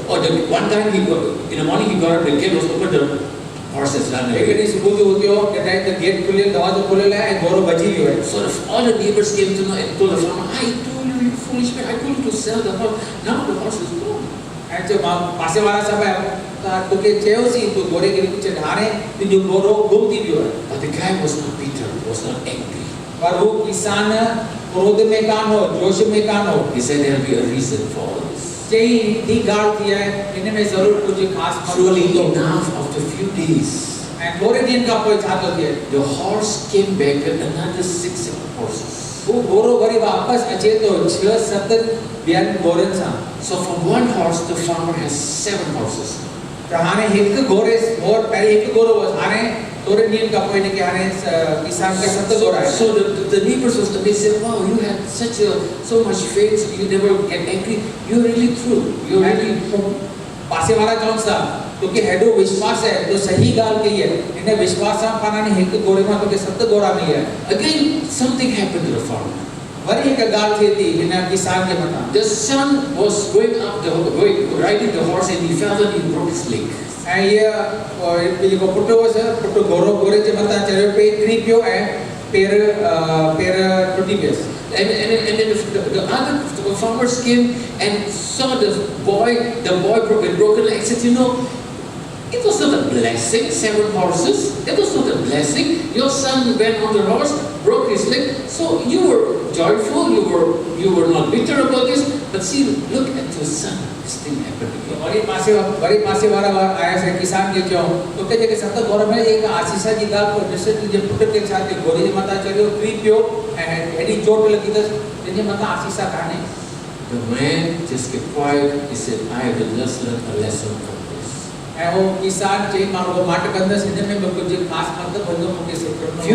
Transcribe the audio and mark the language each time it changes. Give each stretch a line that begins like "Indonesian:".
English: Or one time in the morning he got up, the gate was opened, the horse has run away.
Sindhi: एकड़ी सुबुह जो उथियो कॾहिं त gate खुलियो दरवाज़ो खुलियल आहे ऐं घोड़ो भॼी वियो आहे
English: So all the neighbors came to know and told the farmer, I told you, you foolish man, I told you to sell the horse. Now the horse is gone.
Sindhi: ऐं जो पासे वारा सभु तोखे चयोसीं तूं घोड़े खे विच हाणे तुंहिंजो घोड़ो गुम थी वियो आहे
English: But the guy was not bitter, was not angry.
Sindhi: पर वो किसान क्रोध में कान हो जोश में कान हो
English: He said there will be a reason for all this.
Sindhi: चई दी ॻाल्हि थी आहे इन में ज़रूर कुझु ख़ासि
English: Surely enough, after a few days,
Sindhi: ऐं थोरे ॾींहंनि खां पोइ छा थो थिए
English: the horse came back with another 6 horses.
Sindhi: वो घोड़ो वरी वापसि अचे थो 6-7 ॿियनि घोड़नि सां
English: So from one horse, the farmer has 7 horses.
Sindhi: त हाणे हिकु घोड़े पहिरीं हिकु घोड़ो हुओ हाणे थोरे ॾींहंनि खां पोइ हिनखे हाणे किसान खे 7 घोड़ा आहिनि
English: So the neighbors was amazed, said, wow, you had so much faith, you never get angry. You're really true. You're really.
Sindhi: पासे वारा चवनि था तोखे हेॾो विश्वास आहे तो सही ॻाल्हि कई आहे हिन विश्वास सां पाण हाणे हिकु घोड़े मां तोखे 7 घोड़ा मिलिया
English: Again, something happened to the farmer.
Sindhi: वरी हिकु ॻाल्हि थिए थी हिन किसान जे मथां
English: The son was riding the horse and he fell and he broke his leg.
Sindhi: ऐं इहो जेको पुटु हुअसि पुटु घोड़े जे मथां चढ़ियो किरी पियो ऐं पेर टुटी वियसि
English: And then the other farmers came and saw the boy with broken legs. Said, it was not a blessing, 7 horses. That was not a blessing. Your son went on the horse, broke his leg. So you were joyful, you were not bitter about this. But see, look at your son. This thing happened again.
Sindhi: वरी पासे वारा आया किसान खे चयो तोखे जेके 7 घोड़ा मिले हिकु आशीष जी ॻाल्हि को ॾिस तुंहिंजे पुट खे छा थियो घोड़े जे मथां चढ़ियो किरी पियो ऐं हेॾी चोट लॻी अथसि तुंहिंजे मथां आशीष कान्हे
English: The man just kept quiet. He said, I have just learned a lesson from this.
Sindhi: ऐं वो किसान चई मां रुगो माट कंदसि हिन में बि कुझु ख़ासि मतिलबु वञो मूंखे सिखणो